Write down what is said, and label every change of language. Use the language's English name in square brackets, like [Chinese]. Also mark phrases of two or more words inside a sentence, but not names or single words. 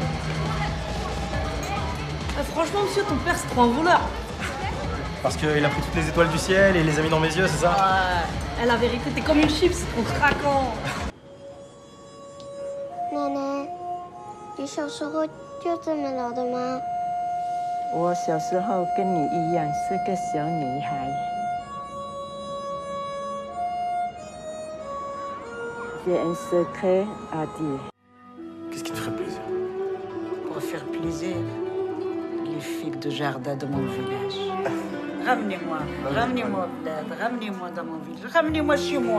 [French] Franchement, monsieur, ton père, c'est trop un voleur. Parce qu'il a pris toutes les étoiles du ciel et les a mis dans mes yeux, c'est ça? Ouais, la vérité, t'es comme une chips, c'est trop craquant. [Chinese] 奶奶，你小时候就这么老的吗？我小时候跟你一样是个小女孩。 [French] J'ai un secret à dire. Qu'est-ce qui te ferait plaisir? Pour faire plaisir, les filles de jardin de mon village. Ramenez-moi, ramenez-moi, ramenez-moi dans mon village, ramenez-moi chez moi.